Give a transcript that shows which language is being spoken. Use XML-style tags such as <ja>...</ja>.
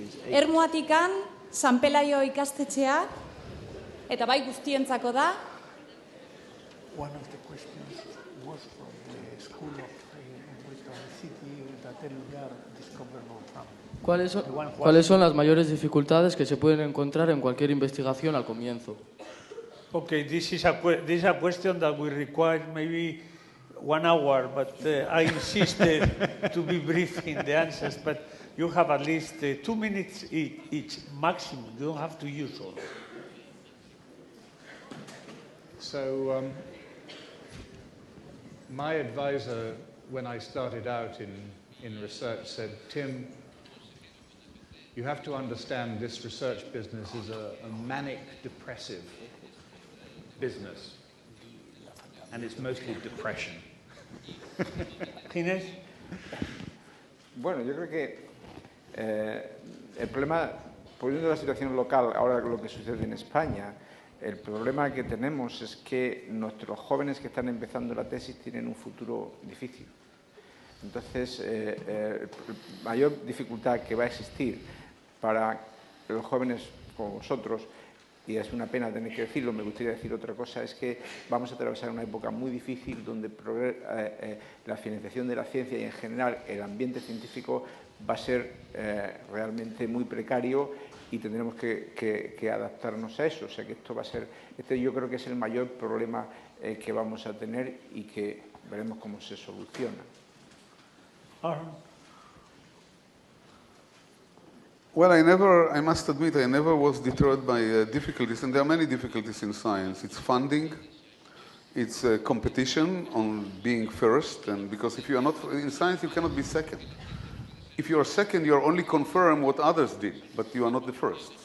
<eu>Ermuatikan, San Pelaio ikastetxea, eta bai guztientzako da.</eu> <en>One of the questions was from the school of city that Elgar discovered from.</en> <es>¿Cuáles son las mayores dificultades que se pueden encontrar en cualquier investigación al comienzo?</es> <en>Okay, this is a question that will require maybe 1 hour, but I insisted to be brief in the answers, but you have at least 2 minutes each maximum. You don't have to use all. So my advisor, when I started out in research, said, Tim, you have to understand this research business is a manic, depressive business. And it's mostly depression. Inés?</en> <es>Bueno, yo creo que el problema, poniendo la situación local, ahora lo que sucede en España, el problema que tenemos es que nuestros jóvenes que están empezando la tesis tienen un futuro difícil. Entonces, la mayor dificultad que va a existir para los jóvenes como vosotros, y es una pena tener que decirlo, me gustaría decir otra cosa, es que vamos a atravesar una época muy difícil donde la financiación de la ciencia y en general el ambiente científico va a ser realmente muy precario y tendremos que adaptarnos a eso. O sea que esto va a ser, yo creo que es el mayor problema que vamos a tener y que veremos cómo se soluciona.</es> <en>Well, I must admit, I never was deterred by difficulties, and there are many difficulties in science. It's funding, it's competition on being first, and because if you are not, in science you cannot be second. If you are second, you are only confirm what others did, but you are not the first.</en>